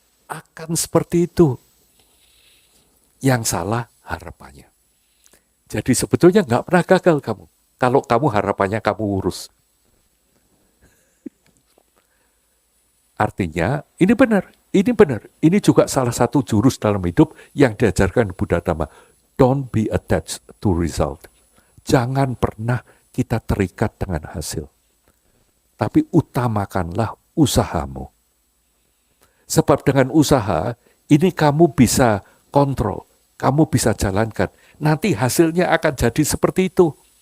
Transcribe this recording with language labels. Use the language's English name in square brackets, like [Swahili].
[Indonesian] Akan seperti itu. Yang salah harapannya. Jadi sebetulnya gak pernah gagal kamu. Kalau kamu harapannya kamu urus. Artinya ini benar. Ini benar. Ini juga salah satu jurus dalam hidup yang diajarkan Buddha Dhamma. [English] Don't be attached to result. [Indonesian] Jangan pernah kita terikat dengan hasil. Tapi utamakanlah usahamu. Sebab dengan usaha, ini kamu bisa kontrol. Kamu bisa jalankan. Nanti hasilnya akan jadi seperti itu.